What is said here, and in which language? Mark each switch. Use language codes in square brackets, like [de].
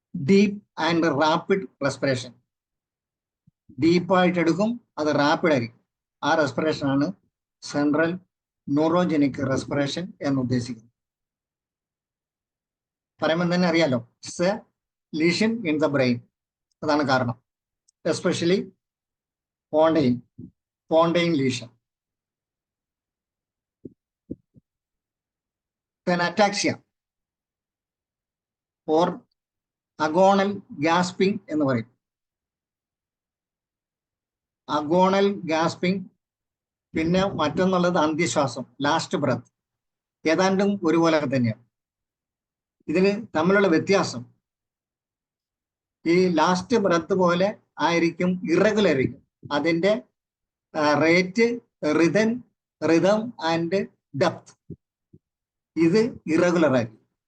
[en] Deep and rapid respiration. [ml] Deep ആയിട്ട് എടുക്കും, അത് റാപ്പിഡ് ആയിരിക്കും. ആ റെസ്പിറേഷൻ ആണ് സെൻട്രൽ ന്യൂറോജനിക് റെസ്പിറേഷൻ എന്ന് ഉദ്ദേശിക്കുന്നത്. പറയുമ്പോൾ തന്നെ അറിയാലോ, [en] It's a lesion in the brain. [ml] അതാണ് കാരണം. [en] Especially pontine lesion. Then ataxia or agonal gasping [ml] എന്ന് പറയും. [en] Agonal gasping. [ml] പിന്നെ മറ്റൊന്നുള്ളത് അന്ത്യശ്വാസം, ലാസ്റ്റ് ബ്രത്ത്. ഏതാണ്ടും ഒരുപോലെ തന്നെയാണ്. ഇതിന് തമ്മിലുള്ള വ്യത്യാസം, ഈ ലാസ്റ്റ് ബ്രത്ത് പോലെ ആയിരിക്കും ഇറഗുലർ ആയിരിക്കും. അതിന്റെ റേറ്റ്, റിതം ആൻഡ് ഡെപ്ത് ഇത് ഇറഗുലർ ആയിരിക്കും.